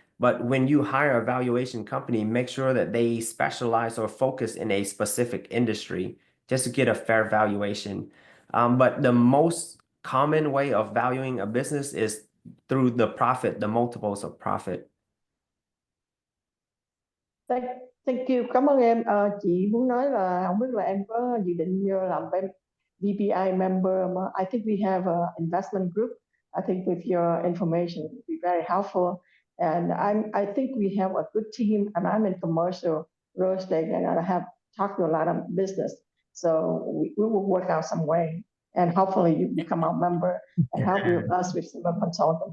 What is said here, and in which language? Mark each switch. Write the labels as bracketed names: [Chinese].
[English] But when you hire a valuation company, make sure that they specialize or focus in a specific industry just to get a fair valuation. But the most common way of valuing a business is through the profit, the multiples of profit. Thank you, [Vietnamese] cảm ơn em. Chị muốn nói là không biết là em có dự định làm bên DPI member mà [English] I think we have an investment group. I think with your information it would be very helpful. And I think we have a good team, and I'm in commercial real estate, and I have talked to a lot of business. So we will work out some way, and hopefully you become our member and help us with some consulting.